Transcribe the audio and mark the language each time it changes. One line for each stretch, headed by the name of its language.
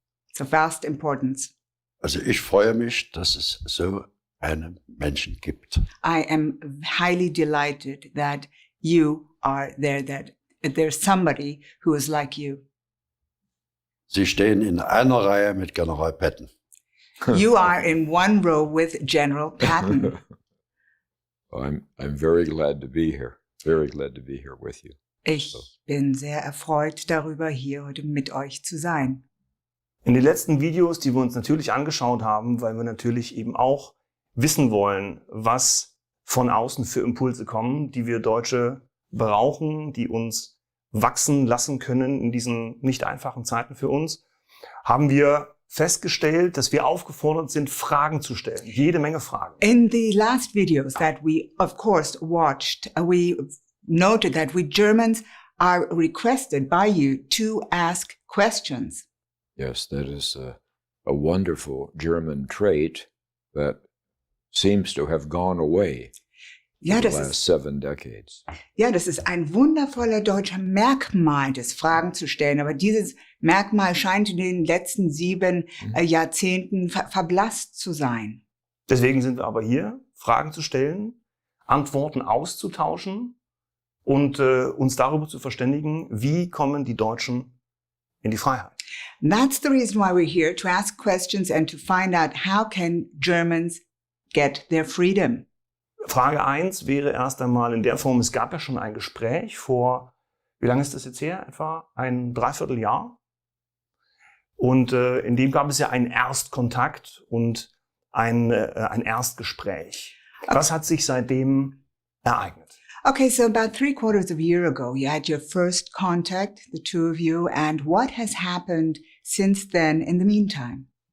English: It's of vast importance.
German: Also ich freue mich, dass es so einen Menschen gibt.
English: I am highly delighted that you are there, that there's somebody who is like you.
German: Sie stehen in einer Reihe mit General Patton.
English: You are in one row with General Patton. I'm very glad to be here. Very glad to be here with you.
German: Ich bin sehr erfreut darüber, hier heute mit euch zu sein. In den letzten Videos, die wir uns natürlich angeschaut haben, weil wir natürlich eben auch wissen wollen, was von außen für Impulse kommen, die wir Deutsche brauchen, die uns wachsen lassen können in diesen nicht einfachen Zeiten für uns, haben wir festgestellt, dass wir aufgefordert sind, Fragen zu stellen. Jede Menge Fragen.
English: In the last videos that we, of course, watched, we noted that we Germans are requested by you to ask questions. Yes, that is a wonderful German trait that seems to have gone away
German: Ja,
English: in the
German: das
English: last
German: ist,
English: 7 decades.
German: ja, das ist ein wundervoller deutscher Merkmal, das Fragen zu stellen. Aber dieses Merkmal scheint in den letzten 7 Jahrzehnten verblasst zu sein. Deswegen sind wir aber hier, Fragen zu stellen, Antworten auszutauschen und uns darüber zu verständigen, wie kommen die Deutschen in die Freiheit.
English: And that's the reason why we're here, to ask questions and to find out how can Germans get their freedom.
German: Frage 1 wäre erst einmal in der Form, es gab ja schon ein Gespräch vor, wie lange ist das jetzt her? Etwa ein Dreivierteljahr. Und in dem gab es ja einen Erstkontakt und ein Erstgespräch. Was hat sich seitdem ereignet?
English: Okay, so about 3/4 of a year ago, you had your first contact, the two of you, and what has happened since then in the meantime?